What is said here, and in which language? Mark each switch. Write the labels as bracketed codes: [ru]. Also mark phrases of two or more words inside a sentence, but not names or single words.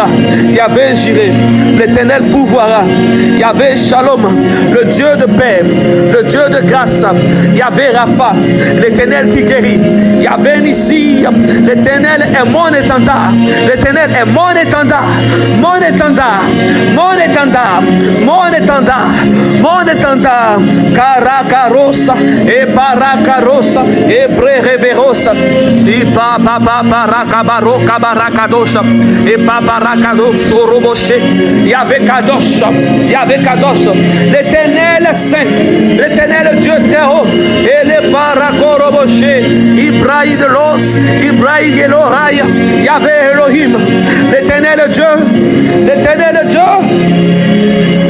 [fr] Yahvé Jireh, l'Éternel pouvoira. Yahvé Shalom, le Dieu de paix, le Dieu de grâce. Yahvé Rapha, l'Éternel qui guérit. Yahvé Yahvé Nissi, l'Éternel est mon étendard. L'Éternel est mon étendard. Mon étendard. Mon étendard. Mon étendard. Mon étendard. Karakarosa et Parakarosa et Brereverosa. Et Papa Parakabaro Kabarakadosha et Paparakadosh Roboché. Yahvé Kadosh. Yahvé Kadosh. L'Éternel est saint. L'Éternel Dieu très haut. Et les Parakoroboché. Ibrahim de l'os. Ibrahim de l'oreille. Yahvé Elohim. L'Éternel Dieu. L'Éternel Dieu.